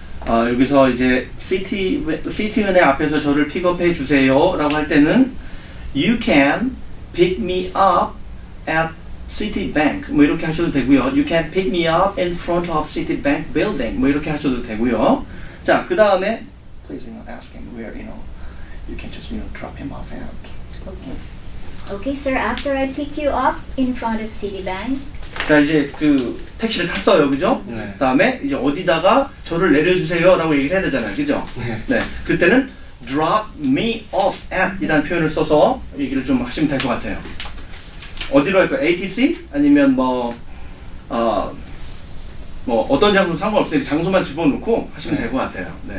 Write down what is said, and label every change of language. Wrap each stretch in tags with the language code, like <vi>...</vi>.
<ko>여기서 이제 시티은행 앞에서 저를 픽업해 주세요라고 할 때는</ko> <en>You can pick me up at Citibank</en> <ko>뭐 이렇게 하셔도 되고요.</ko> <en>You can pick me up in front of Citibank building</en> <ko>뭐 이렇게 하셔도 되고요. 자, 그 다음에</ko> <en>Please ask him where you can just drop him off at. Okay. Okay, sir, after I pick you up in front of Citibank,</en> <ko>자, 이제 택시를 탔어요, 그죠? 네. 그 다음에 이제 어디다가 저를 내려주세요라고 얘기를 해야 되잖아요, 그죠? 네. 그때는</ko> <en>drop me off at</en> <ko>이라는 표현을 써서 얘기를 좀 하시면 될 것 같아요. 어디로 할까요? ATC? 아니면 어떤 장소 상관없어요. 장소만 집어넣고 하시면 될 것 같아요. 네.</ko>